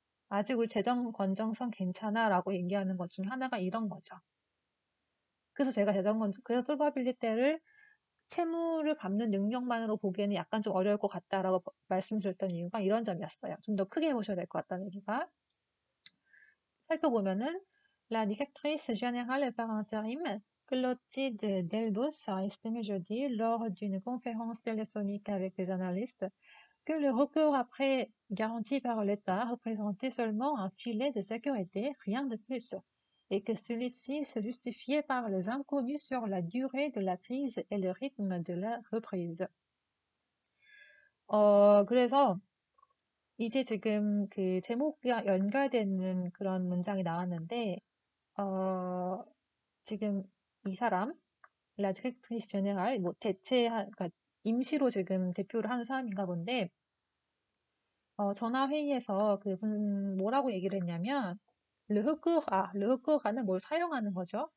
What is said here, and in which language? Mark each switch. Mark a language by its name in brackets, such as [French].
[Korean] 아직 우리 재정 건정성 괜찮아 라고 얘기하는 것 중에 하나가 이런 거죠. 그래서 제가 그래서 솔바빌리 때를 채무를 갚는 능력만으로 보기에는 약간 좀 어려울 것 같다라고 말씀드렸던 이유가 이런 점이었어요. 좀 더 크게 보셔야 될 것 같다는 얘기가. 살펴보면은 [French] la directrice générale par intérim, Clotilde Delbos, a estimé jeudi lors d'une conférence téléphonique avec les analystes que le recours à prêt garanti par l'État représentait seulement un filet de sécurité, rien de plus, et que celui-ci se justifiait par les inconnus sur la durée de la crise et le rythme de la reprise. [Korean] 그래서 이제 지금 그 제목과 연결되는 그런 문장이 나왔는데, 지금 이 사람, [French] La directrice générale, [Korean] 뭐 그러니까 임시로 지금 대표를 하는 사람인가 본데, 전화 회의에서 그분 뭐라고 얘기를 했냐면, le recours는 뭘 사용하는 거죠.